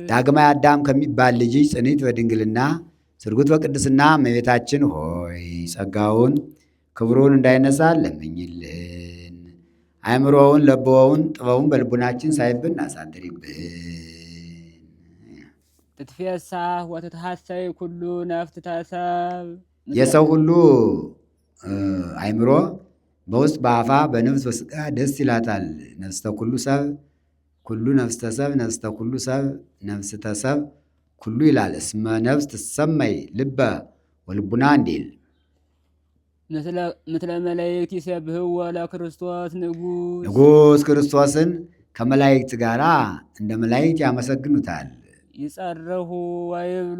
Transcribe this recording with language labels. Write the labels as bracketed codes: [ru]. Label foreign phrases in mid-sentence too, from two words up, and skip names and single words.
[am] ዳግማይ አዳም ከሚባል ልጅ ጽኒት በድንግልና ስርጉት በቅድስና እመቤታችን ሆይ ጸጋውን ክብሩን እንዳይነሳ ለምኝልን። አእምሮውን ለቦውን ጥበቡን በልቡናችን ሳይብን አሳድሪብን። [gez] ትትፌሳህ ወትትሐሰይ ኩሉ ነፍስ ተሰብ [am] የሰው ሁሉ አእምሮ በውስጥ በአፋ በነፍስ በስጋ ደስ ይላታል። [gez] ነፍስተ ኩሉ ሰብ ኩሉ ነፍስተ ሰብ ነፍስተ ኩሉ ሰብ ነፍስተ ሰብ ኩሉ [am] ይላል። [gez] እስመ ነፍስ ትሰመይ ልበ ወልቡና [am] እንዲል [gez] ምስለ መላእክት ይሴብሕዎ ለክርስቶስ ንጉሥ [am] ንጉሥ ክርስቶስን ከመላእክት ጋር እንደ መላእክት ያመሰግኑታል። [gez] ይጸርሁ ወይብሉ